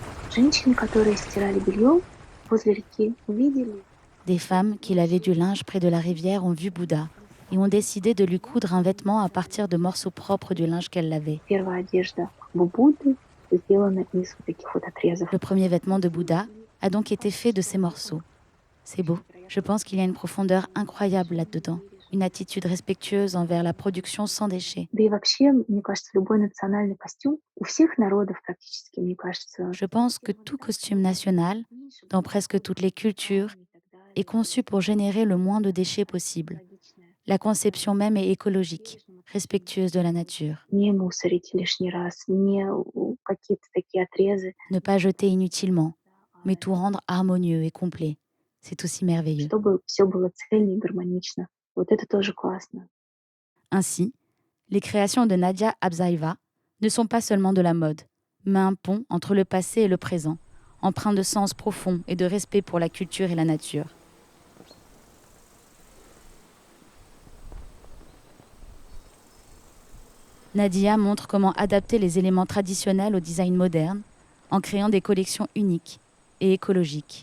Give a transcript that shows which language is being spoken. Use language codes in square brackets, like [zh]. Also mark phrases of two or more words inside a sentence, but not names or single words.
[ru] Женщины, которые стирали белье возле реки, увидели [fr] Des femmes qui lavaient du linge près de la rivière ont vu Bouddha et ont décidé de lui coudre un vêtement à partir de morceaux propres du linge qu'elle lavait. [ru] первая одежда Будды сделана из вот таких вот отрезов. [fr] Le premier vêtement de Bouddha a donc été fait de ces morceaux. C'est beau. Je pense qu'il y a une profondeur incroyable là-dedans, une attitude respectueuse envers la production sans déchets. [ru] Да и вообще, мне кажется, любой национальный костюм у всех народов практически, мне кажется, [fr] Je pense que tout costume national, dans presque toutes les cultures, est conçu pour générer le moins de déchets possible. La conception même est écologique, respectueuse de la nature. [ru] не мусорить лишний раз, не какие-то такие отрезы, [fr] Ne pas jeter inutilement, mais tout rendre harmonieux et complet. C'est aussi merveilleux. [ru] чтобы все было цельно и гармонично. Вот это тоже классно. [fr] Ainsi, les créations de Nadia Abzaïva ne sont pas seulement de la mode, mais un pont entre le passé et le présent, empreint de sens profond et de respect pour la culture et la nature. Nadia montre comment adapter les éléments traditionnels au design moderne en créant des collections uniques et écologiques.